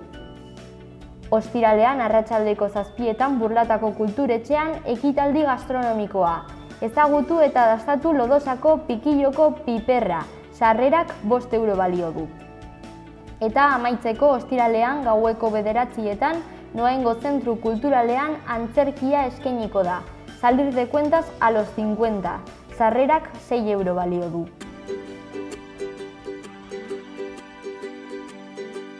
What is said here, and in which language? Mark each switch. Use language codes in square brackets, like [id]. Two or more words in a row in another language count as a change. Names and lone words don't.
[eu] Ostiralean arratsaldeko 7etan Burlatako kulturetxean ekitaldi gastronomikoa. Ezagutu eta dastatu Lodosako pikilloko piperra, sarrerak 5 euro balio du. Eta amaitzeko ostiralean gaueko 9etan Noaingo Zentru Kulturalean antzerkia eskainiko da. [es] Salir de cuentas a los 50. [eu] Sarrerak 6 euro balio du.